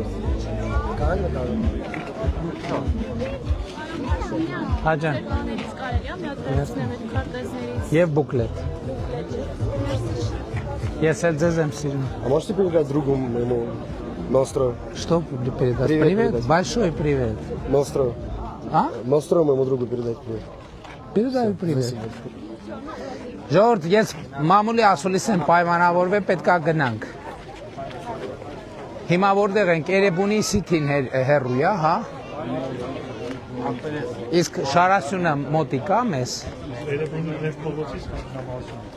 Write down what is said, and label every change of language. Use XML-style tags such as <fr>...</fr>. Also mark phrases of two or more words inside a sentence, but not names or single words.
<hy>Հաջան։ Եվ բուկլետ։ Ես էլ ձեզ եմ սիրում։</hy> <ru>А можете передать другу моему Ностро? Что передать? Привет, большой привет. Ностро. А? Ностро моему другу передать привет. Передаю привет.</ru> <hy>Ժողովուրդ, ես մամուլի ասուլիս եմ պայմանավորվել, պետքա գնանք։ Հիմա որտեղ ենք, Էրեբունի Սիթին հեռու է, հա։ Իսկ Շարասյունը մոտիկա մեզ։ Էրեբունի Լև փողոցից նամազում։</hy>